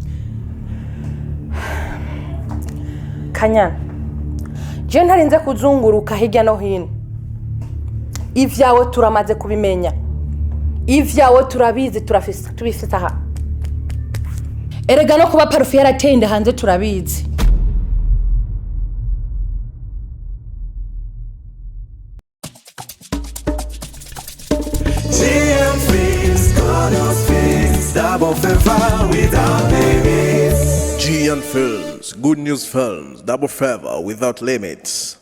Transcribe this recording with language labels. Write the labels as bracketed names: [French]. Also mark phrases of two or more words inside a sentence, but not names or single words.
[Rundi] Kanyana je ntarinze kuzunguruka hirya no hino, ivyawe turamaze kubimenya, ivyawe turabizi, tubifite aha. Erega no kuba parufe yarateye inda hanze turabizi. [English] Double favor without limits. GN Films, Good News Films, Double Favor without limits.